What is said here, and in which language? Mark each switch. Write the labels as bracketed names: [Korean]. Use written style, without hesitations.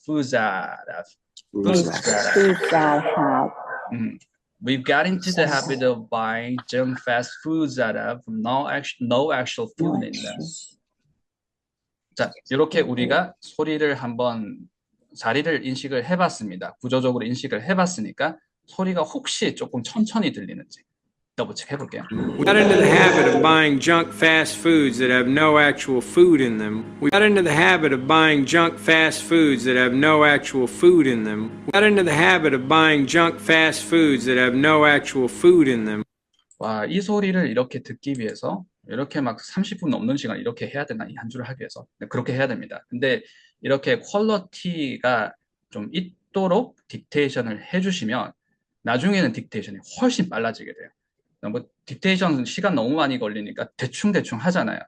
[English] foods that have. Foods Foods Foods that have. We've got into the habit of buying junk fast foods that have no actual food in them. [Korean] 자, 이렇게 우리가 소리를 한번 자리를 인식을 해봤습니다. 구조적으로 인식을 해봤으니까 소리가 혹시 조금 천천히 들리는지 더블 체크 해볼게요. [English] We got into the habit of buying junk fast foods that have no actual food in them. We got into the habit of buying junk fast foods that have no actual food in them. We got into the habit of buying junk fast foods that have no actual food in them. [Korean] 와, 이 소리를 이렇게 듣기 위해서 이렇게 막 30분 넘는 시간 이렇게 해야 되나 이 한 줄을 하기 위해서 그렇게 해야 됩니다. 근데 이렇게 퀄리티가 좀 있도록 딕테이션을 해주시면 나중에는 딕테이션이 훨씬 빨라지게 돼요. 뭐 딕테이션 시간 너무 많이 걸리니까 대충 하잖아요.